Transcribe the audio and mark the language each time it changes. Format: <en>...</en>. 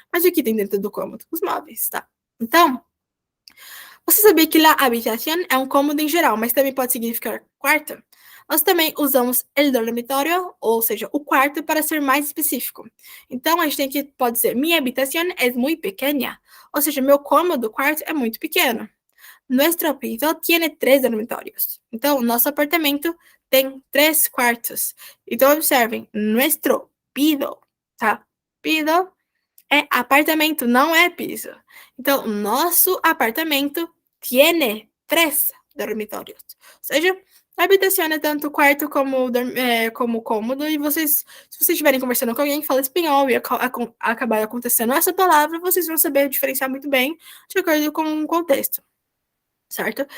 <pt>Mas o que tem dentro do cômodo? Os móveis, tá? Então, você sabia que la habitación é um cômodo em geral, mas também pode significar quarto? Nós também usamos el dormitorio, ou seja, o quarto, para ser mais específico. Então, a gente tem que, pode dizer, minha habitación</pt> <es>es muy pequeña,</es> <pt>ou seja, meu cômodo, quarto, é muito pequeno.</pt> <es>Nuestro piso tiene 3 dormitorios.</es> <pt>Então, nosso apartamento tem 3 quartos. Então, observem, nuestro piso, tá? Piso é apartamento, não é piso. Então, nosso apartamento</pt> <es>tiene 3 dormitorios.</es> <pt>Ou seja, a habitação é tanto quarto como cômodo, e vocês, se vocês estiverem conversando com alguém que fala espanhol e acabar acontecendo essa palavra, vocês vão saber diferenciar muito bem de acordo com o contexto, certo?</pt>